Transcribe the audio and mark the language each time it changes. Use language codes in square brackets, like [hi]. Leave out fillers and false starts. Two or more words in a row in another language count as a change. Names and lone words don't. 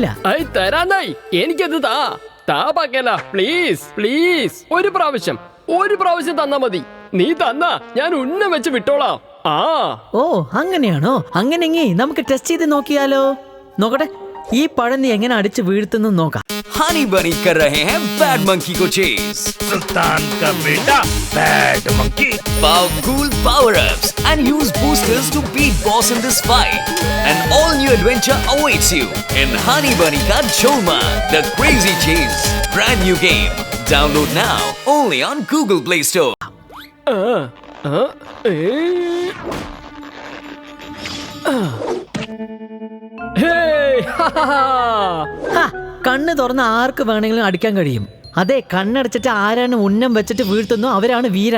[ml] തരാന്നായി. എനിക്കത് താ പക്കേല, പ്ലീസ്. ഒരു പ്രാവശ്യം തന്നാ മതി. നീ തന്നാ ഞാൻ ഉന്നം വെച്ച് വിട്ടോളാം. ഓ, അങ്ങനെയാണോ? അങ്ങനെങ്കി നമുക്ക് ടെസ്റ്റ് ചെയ്ത് നോക്കിയാലോ? നോക്കട്ടെ, ഈ പഴം നീ എങ്ങനെ അടിച്ച് വീഴ്ത്തുന്നു നോക്കാം. [hi] हनी बनी कर रहे हैं बैड मंकी को चेस। सुल्तान का बेटा बैड मंकी। [en] Powerful power-ups and use boosters to beat boss in this fight. An all-new adventure awaits you in Honey Bunny Ka Cholma, The Crazy Chase. Brand new game. Download now only on Google Play Store. [ml] കണ്ണ് തുറന്ന് ആർക്ക് വേണമെങ്കിലും അടിക്കാൻ കഴിയും. അതെ, കണ്ണടച്ചിട്ട് ആരാണ് ഉന്നം വെച്ചിട്ട് വീഴ്ത്തുന്നു അവരാണ് വീരൻ.